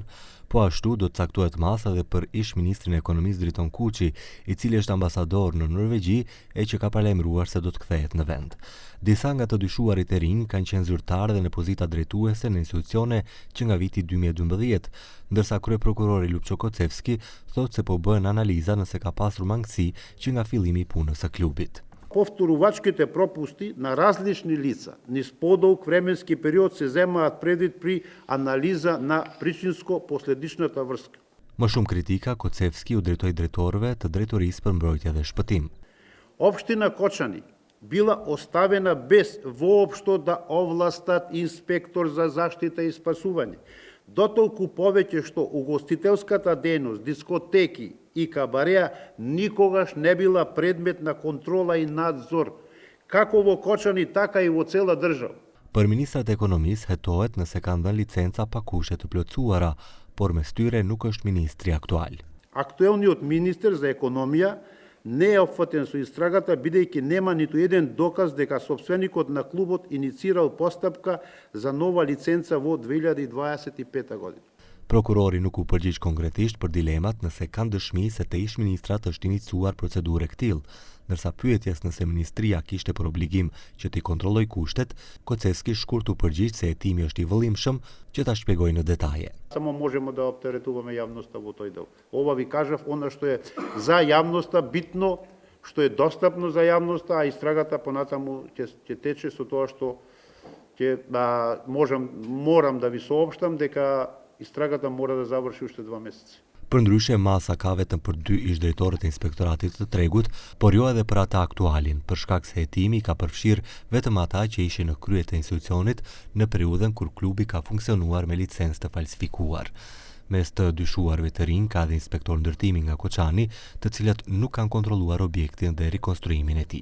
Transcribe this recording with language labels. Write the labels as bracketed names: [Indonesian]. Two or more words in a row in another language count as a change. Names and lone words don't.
[Albanian] Po ashtu do të caktohet masë edhe për ish-ministrin e ekonomisë Driton Kuçi, i cili është ambasador në Norvegji e që ka paralajmëruar se do të kthehet në vend. Disa nga të dyshuarit e rinj kanë qenë zyrtarë dhe në pozita drejtuese në institucione që nga viti 2012, ndërsa kryeprokurori Lupço Kocevski thotë se po bëhen analiza nëse ka pasur mangësi që nga fillimi i punës së klubit. [Macedonian] Повторувачките пропусти на различни лица низ подолг временски период се земаат предвид при анализа на причинско-последичната врска. [Albanian] Më shumë kritika Kocevski u drejtoi drejtorëve të drejtorisë për mbrojtje dhe shpëtim. [Macedonian] Општина Кочани била оставена без воопшто да овластат инспектор за заштита и спасување. Дотолку повеќе што угостителската дејност, дискотеки и кабареа никогаш не била предмет на контрола и надзор, како во Кочани, така и во цела држава. [Albanian] Për ministrat e ekonomisë hetohet nëse kanë dhënë licenca pa kushe të plotësuara, por mes tyre nuk është ministri aktual. [Macedonian] Актуелниот министер за економија не е опфатен со истрагата, бидејќи нема ниту еден доказ дека сопственикот на клубот иницирал постапка за нова лиценца во 2025 година. [Albanian] Prokurori nuk u përgjigj konkretisht për dilemat nëse kanë dëshmi se te ish-ministrat është iniciuar procedurë e këtillë, ndërsa pyetjes nëse ministria kishte për obligim që t'i kontrolloj kushtet, Kocevski shkurt u përgjigj se hetimi është i vëllimshëm që ta shpjegojë në detaje. [Macedonian] Само можеме да оптеретуваме јавноста во тој дел. Ова ви кажав она што е за јавноста битно, што е достапно за јавноста, а истрагата понатаму ќе тече со тоа што морам да ви соопштам дека истрагата мора да заврши уште 2 месеци. [Albanian] Përndryshe, masa ka vetëm për 2 ish-drejtorët e inspektoratit të tregut, por jo edhe për ata aktualin, për shkak se hetimi ka përfshirë vetëm ata që ishin në krye të institucionit në periudhën kur klubi ka funksionuar me licencë të falsifikuar. Mes të dyshuarve të rinj ka dhe inspektor ndërtimi nga Koçani, të cilët nuk kanë kontrolluar objektin dhe rikonstruimin e tij.